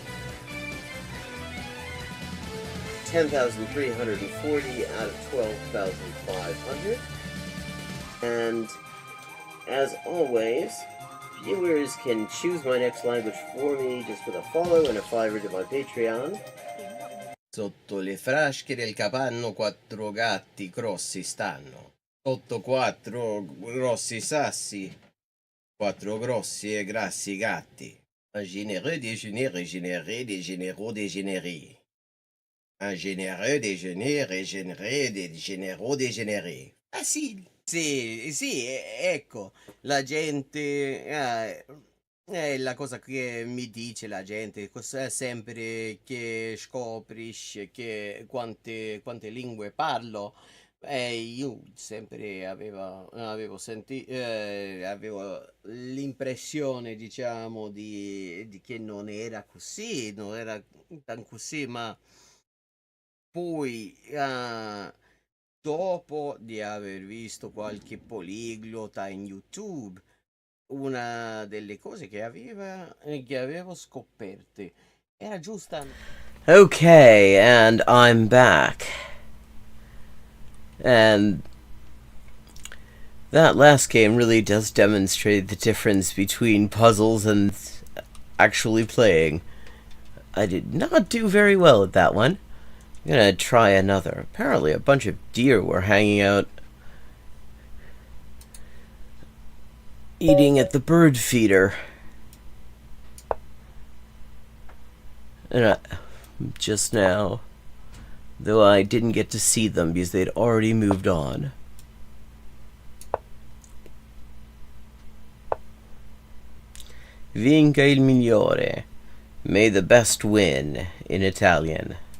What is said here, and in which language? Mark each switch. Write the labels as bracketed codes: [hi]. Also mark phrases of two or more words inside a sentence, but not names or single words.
[en] 10,340 out of 12,500. And as always, viewers can choose my next language for me just with a follow and a $5 to my Patreon. [it] Sotto le frasche del capanno 4 gatti grossi stanno. Sotto 4 grossi sassi, 4 grossi e grassi gatti. [fr] Un généreux déjeuner régénéré des généraux dégénérés. Un généreux déjeuner régénéré des généraux dégénérés. [it] Facile. Sì, ecco, la gente... è la cosa che mi dice la gente, sempre che scoprisce che quante lingue parlo. Io sempre avevo l'impressione, diciamo, di che non era così, non era tan così, ma poi dopo di aver visto qualche poliglota in YouTube, una delle cose che avevo scoperte era giusta. [en] Okay, and I'm back. And that last game really does demonstrate the difference between puzzles and actually playing. I did not do very well at that one. I'm gonna try another. Apparently a bunch of deer were hanging out eating at the bird feeder. And just now, though I didn't get to see them because they'd already moved on. [it] Vinca il migliore. [en] May the best win in Italian.